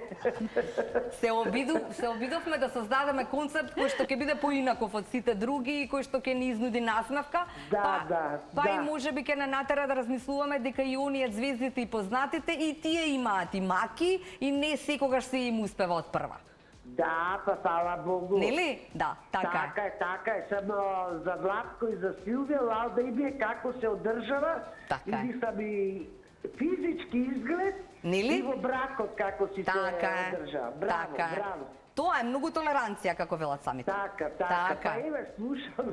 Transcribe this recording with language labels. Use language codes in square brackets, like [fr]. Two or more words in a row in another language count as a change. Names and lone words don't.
[mk] Се обидовме да создадеме концепт кој што ќе биде поинаков од сите други и кој што ќе ни изнуди насмевка. Па и можеби ќе не натера да размислуваме дека и оние звездите и познатите и тие имаат и маки и не секогаш се им успева од прва. [sr] Da, pa hvala Bogu. [mk] Нели? Да, така е. Така е. Само за Владко и за Силвия, ал да им е како се одржава, или сам и физички изглед, и во бракот како си се одржава. Браво, браво. Тоа е многу толеранција, како велат самите. Така. Па еве, слушам.